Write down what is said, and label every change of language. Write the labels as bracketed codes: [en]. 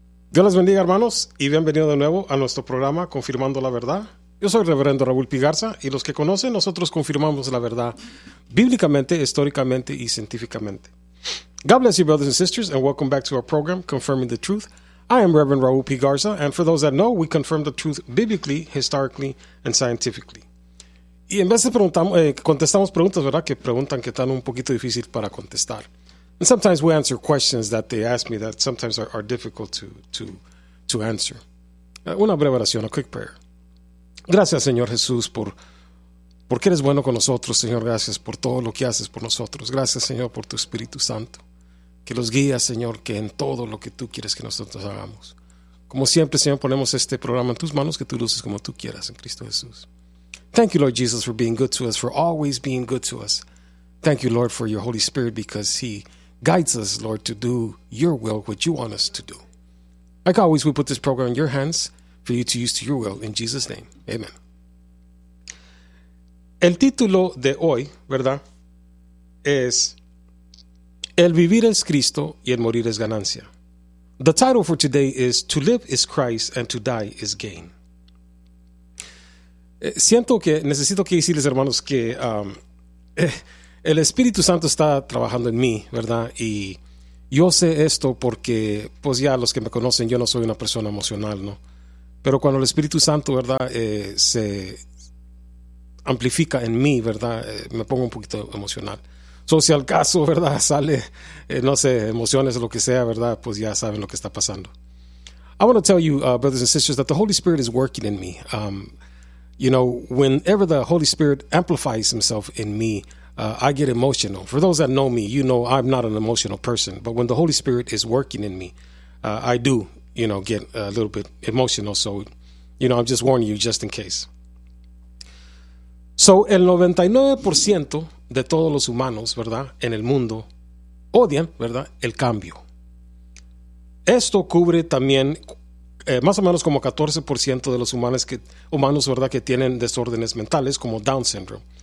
[es] Dios les bendiga, hermanos, y bienvenido de nuevo a nuestro programa Confirmando la Verdad. Yo soy Reverendo Raúl Pigarza, y los que conocen, nosotros confirmamos la verdad bíblicamente, históricamente y científicamente. [en] God bless you, brothers and sisters, and welcome back to our program, Confirming the Truth. I am Reverend Raúl Pigarza, and for those that know, we confirm the truth biblically, historically, and scientifically. [es] Y en vez de contestamos preguntas, ¿verdad?, que preguntan que están un poquito difícil para contestar. [en] And sometimes we answer questions that they ask me that sometimes are difficult to answer. [es] Una breve oración, [en] a quick prayer. [es] Gracias, Señor Jesús, porque eres bueno con nosotros, Señor. Gracias por todo lo que haces por nosotros. Gracias, Señor, por tu Espíritu Santo, que los guía, Señor, que en todo lo que tú quieres que nosotros hagamos. Como siempre, Señor, ponemos este programa en tus manos, que tú luces como tú quieras, en Cristo Jesús. [en] Thank you, Lord Jesus, for being good to us, for always being good to us. Thank you, Lord, for your Holy Spirit, because he guides us, Lord, to do your will, what you want us to do. Like always, we put this program in your hands, for you to use to your will, in Jesus' name. Amen. [es] El título de hoy, ¿verdad?, es El vivir es Cristo y el morir es ganancia. [en] The title for today is To live is Christ and to die is gain. [es] Siento que necesito que decirles, hermanos, que el Espíritu Santo está trabajando en mí, ¿verdad? Y yo sé esto porque, pues ya los que me conocen, yo no soy una persona emocional, ¿no? Pero cuando el Espíritu Santo, ¿verdad?, se amplifica en mí, ¿verdad?, me pongo un poquito emocional. So, si al caso, ¿verdad?, sale, no sé, emociones o lo que sea, ¿verdad?, pues ya saben lo que está pasando. [en] I want to tell you, brothers and sisters, that the Holy Spirit is working in me. You know, whenever the Holy Spirit amplifies himself in me, I get emotional. For those that know me, you know I'm not an emotional person. But when the Holy Spirit is working in me, I do, you know, get a little bit emotional. So, you know, I'm just warning you just in case. [es] So, el 99% de todos los humanos, ¿verdad?, en el mundo odian, ¿verdad?, el cambio. Esto cubre también más o menos como 14% de los humanos, ¿verdad?, que tienen desórdenes mentales como Down syndrome.